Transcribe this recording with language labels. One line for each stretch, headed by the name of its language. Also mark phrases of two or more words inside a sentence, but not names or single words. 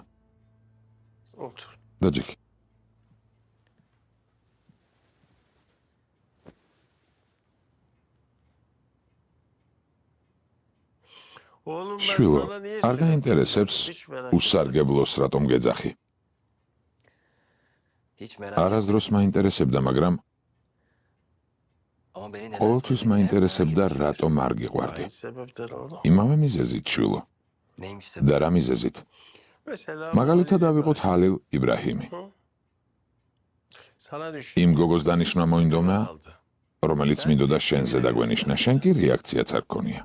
Turkish: Otur.
Georgian: დაჯიქი. შვილო, არ გაინტერესებს უსარგებლოს რატომ გეძახი?
Turkish: Hiç merak
Georgian: არასდროს მაინტერესებდა, მაგრამ
Turkish: Ama beni neden
Georgian: ყოველთვის მაინტერესებდა რატომ არ გიყვარდი. იმავე მიზეზით, შვილო.
Turkish: Neymiş
Georgian: და რა მიზეზით? მაგალითად ავიღოთ ჰალილ იბრაჰიმი. იმ გოგოს დანიშნა მოინდომა, რომელიც მინდოდა შენზე დაგვენიშნა, შენ კი რეაქციაც არ გქონია.